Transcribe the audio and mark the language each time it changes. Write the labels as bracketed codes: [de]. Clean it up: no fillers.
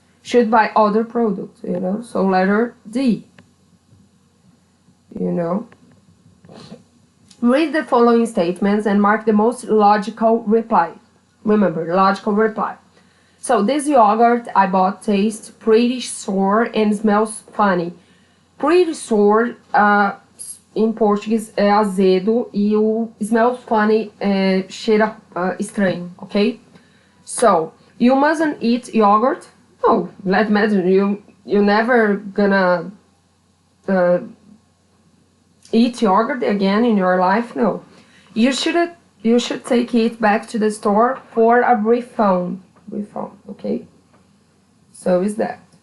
[en] Should buy other products, you know. So letter D. You know. Read the following statements and mark the most logical reply. Remember, logical reply. So, this yogurt I bought tastes pretty sour and smells funny. Pretty sour, [pt] em português, é azedo, e o [en] smells funny [pt] cheira estranho, ok? [en] So, you mustn't eat yogurt? No, let's imagine, you're never gonna eat yogurt again in your life? No. You should take it back to the store for a refund. Okay? So is that.